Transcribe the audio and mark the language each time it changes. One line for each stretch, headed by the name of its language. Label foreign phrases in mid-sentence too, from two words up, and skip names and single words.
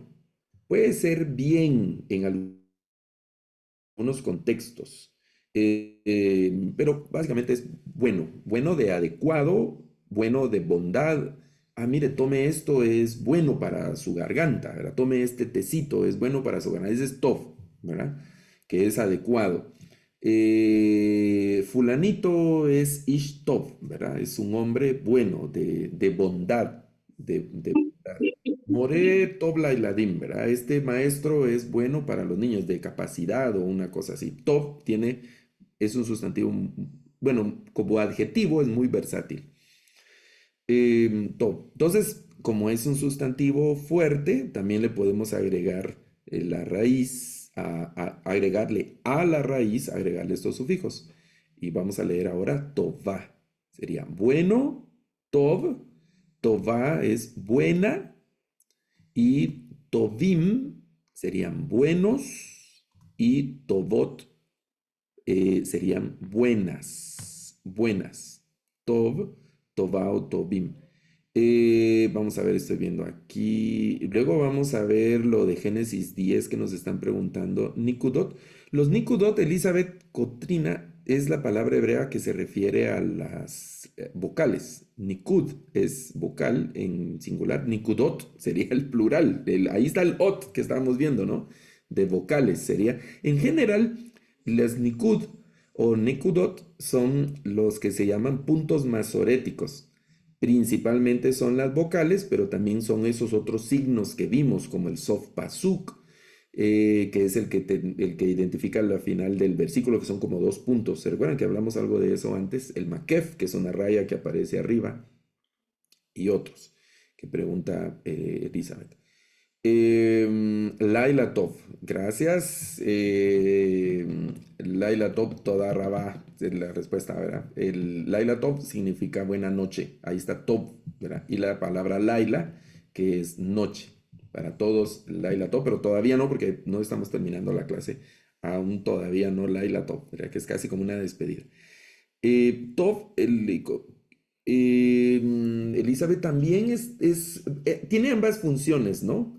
Spanish: Puede ser bien en algunos contextos, pero básicamente es bueno, bueno de adecuado, bueno de bondad. Ah, mire, tome esto, es bueno para su garganta, ¿verdad? Tome este tecito, es bueno para su garganta. Ese es tov, ¿verdad? Que es adecuado. Fulanito es
Hebrew: איש טוב,
Spanish: ¿verdad? Es un hombre bueno, de bondad, de bondad.
Hebrew: מורה טוב לילדים,
Spanish: ¿verdad? Este maestro es bueno para los niños de capacidad o una cosa así. Top es un sustantivo, bueno, como adjetivo es muy versátil. Top. Entonces, como es un sustantivo fuerte, también le podemos agregar la raíz, agregarle a la raíz, agregarle estos sufijos. Y vamos a leer ahora tová. Sería bueno, tov. Tová es buena y tovim serían buenos y tovot serían buenas, buenas.
Hebrew: טוב, טובה, טובים.
Spanish: Vamos a ver, estoy viendo aquí. Luego vamos a ver lo de Génesis 10 que nos están preguntando. Nikudot. Los Nikudot, Elizabeth Cotrina, es la palabra hebrea que se refiere a las vocales. Nikud es vocal en singular. Nikudot sería el plural. Ahí está el ot que estábamos viendo, ¿no? De vocales sería. En general, las Nikud o Nikudot son los que se llaman puntos masoréticos. Principalmente son las vocales, pero también son esos otros signos que vimos, como el sof pasuk, que es el que identifica la final del versículo, que son como dos puntos. ¿Se recuerdan que hablamos algo de eso antes? El makef, que es una raya que aparece arriba, y otros, que pregunta Elizabeth.
Hebrew: לילה טוב,
Spanish: gracias.
Hebrew: לילה טוב, תודה רבה,
Spanish: es la respuesta, ¿verdad? El
Hebrew: לילה טוב
Spanish: significa buena noche, ahí está Tov, ¿verdad? Y la palabra Laila, que es noche, para todos
Hebrew: לילה טוב,
Spanish: pero todavía no, porque no estamos terminando la clase, aún todavía no
Hebrew: לילה טוב,
Spanish: ¿verdad? Que es casi como una despedida. Tov, Elizabeth también tiene ambas funciones, ¿no?